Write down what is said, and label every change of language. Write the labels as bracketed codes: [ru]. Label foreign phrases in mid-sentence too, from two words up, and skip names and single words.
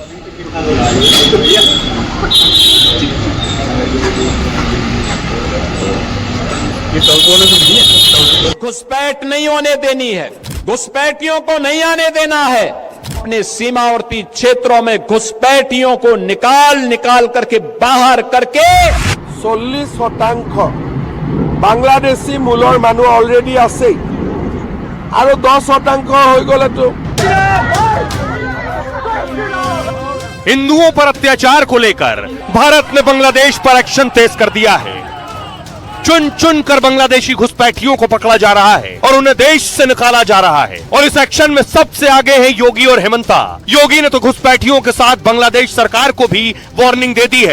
[hi] घुसपैठ नहीं होने देनी है, घुसपैठियों को नहीं आने देना है। अपने सीमावर्ती क्षेत्रों में घुसपैठियों को निकाल करके बाहर करके [as] 40% বাংলাদেশী মূলৰ মানুহ অলৰেডি আছে আৰু 10% হৈ গলেতো। [hi] हिंदुओं पर अत्याचार को लेकर भारत ने बांग्लादेश पर एक्शन तेज कर दिया है। चुन चुन कर बांग्लादेशी घुसपैठियों को पकड़ा जा रहा है और उन्हें देश से निकाला जा रहा है। और इस एक्शन में सबसे आगे है योगी और हेमंता। योगी ने तो घुसपैठियों के साथ बांग्लादेश सरकार को भी वार्निंग दे दी है।